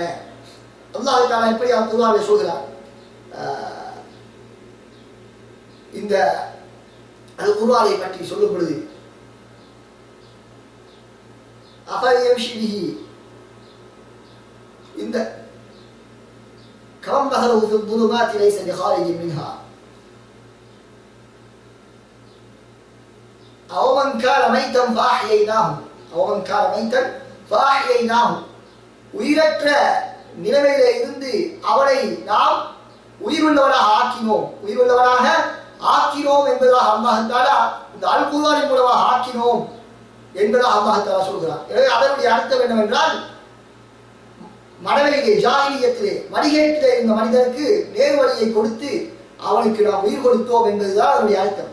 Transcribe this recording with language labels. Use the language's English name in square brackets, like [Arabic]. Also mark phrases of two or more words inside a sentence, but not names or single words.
[Arabic] الله تعالى [Tamil] இப்படி குர்ஆனிலே சொல்கிறார். இந்த அல் குர்ஆனை பற்றி சொல்லும் பொழுது இந்த [Arabic] كم مثله في الظلمات ليس بخارج منها أو من كان ميتا فأحييناه [Tamil] உயிரற்ற நிலைமையிலே இருந்து அவனை நாம் உயிருள்ளவனாக ஆக்கினோம் என்பதாக [Arabic] الله تعالى [Tamil] இந்த அல் குர்ஆனின் மூலமாக ஆக்கினோம் என்பதாக [Arabic] الله تعالى [Tamil] சொல்கிறார். எனவே அதனுடைய அர்த்தம் என்னவென்றால், மனவெளியிலே ஜாஹிலியத்திலே வழிகேட்டிலே இருந்த மனிதனுக்கு நேர்வழியை கொடுத்து அவனுக்கு நாம் உயிர் கொடுத்தோம் என்பதுதான் அதனுடைய அர்த்தம்.